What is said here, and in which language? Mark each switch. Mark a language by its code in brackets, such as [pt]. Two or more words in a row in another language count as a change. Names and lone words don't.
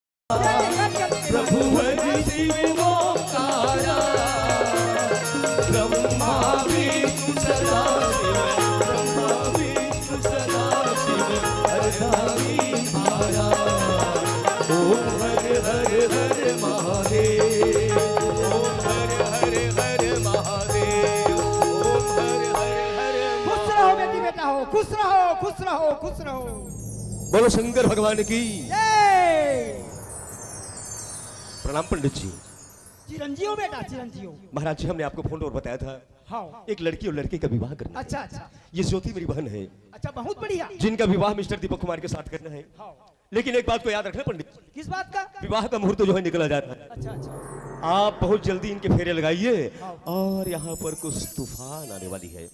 [hi] प्रभु हरि शिव ओंकारा ब्रह्मा विष्णु सदा शिव ब्रह्मा विष्णु सदा शिव हरधारी माया ओम हर हर हर महादेव ओम हर हर हर महादेव ओम हर हर हर खुश रहो बेटी बेटा हो, खुश रहो, खुश रहो, खुश रहो। बोलो शंकर भगवान की जय। प्रणाम पंडित जी। चिरंजीव हो बेटा, चिरंजीव हो। महाराज जी हमने आपको फोन और बताया था हाँ। एक लड़की और लड़के का विवाह करना है। अच्छा अच्छा ये ज्योति मेरी बहन है अच्छा, बहुत बढ़िया। जिनका विवाह मिस्टर दीपक कुमार के साथ करना है। हाँ। लेकिन एक बात को याद रखना पंडित जी, किस बात का? विवाह का मुहूर्त जो है निकला जाता है। अच्छा अच्छा आप बहुत जल्दी इनके फेरे लगाइए और यहाँ पर कुछ तूफान आने वाली है।